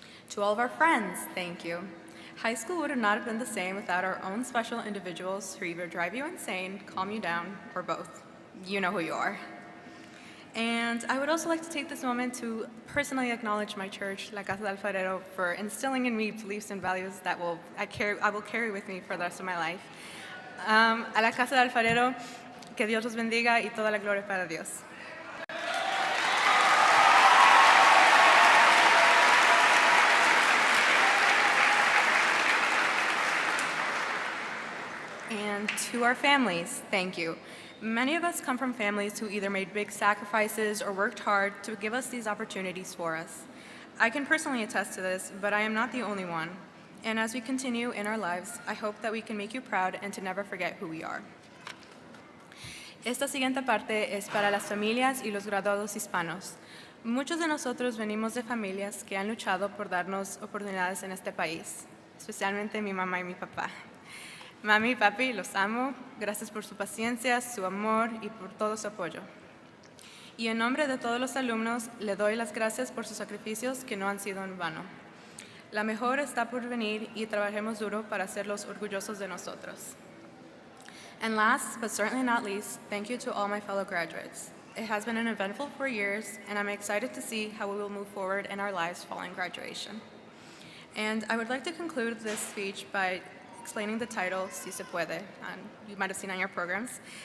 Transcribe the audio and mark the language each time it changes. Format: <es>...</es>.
<en>To all of our friends, thank you. High school would have not been the same without our own special individuals who either drive you insane, calm you down, or both. You know who you are. And I would also like to take this moment to personally acknowledge my church, La Casa del Alfarero, for instilling in me beliefs and values that I will carry with me for the rest of my life.</en> <es>A la Casa del Alfarero, que Dios los bendiga y toda la gloria para Dios.</es> <en>And to our families, thank you. Many of us come from families who either made big sacrifices or worked hard to give us these opportunities for us. I can personally attest to this, but I am not the only one. And as we continue in our lives, I hope that we can make you proud and to never forget who we are.</en> <es>Esta siguiente parte es para las familias y los graduados hispanos. Muchos de nosotros venimos de familias que han luchado por darnos oportunidades en este país, especialmente mi mamá y mi papá. Mami y papi, los amo. Gracias por su paciencia, su amor y por todo su apoyo. Y en nombre de todos los alumnos, le doy las gracias por sus sacrificios que no han sido en vano. La mejor está por venir y trabajemos duro para hacerlos orgullosos de nosotros.</es> <en>And last, but certainly not least, thank you to all my fellow graduates. It has been an eventful 4 years, and I'm excited to see how we will move forward in our lives following graduation. And I would like to conclude this speech by explaining the title, Si se puede, and you might have seen on your programs.</en>